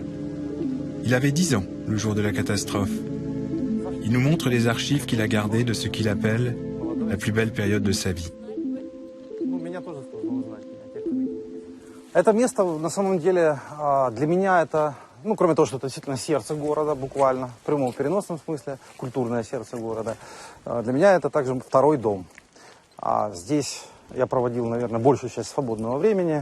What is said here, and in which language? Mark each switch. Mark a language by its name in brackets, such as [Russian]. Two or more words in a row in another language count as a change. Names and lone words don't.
[French] Il avait 10 ans le jour de la catastrophe. Il nous montre les archives qu'il a gardées de ce qu'il appelle la plus belle période de sa vie. [Russian] Это место, на самом деле, для меня это, кроме того, что это действительно сердце города, буквально, в прямом переносном смысле, культурное сердце города, для меня это также второй дом. Здесь я проводил, наверное, большую часть свободного времени.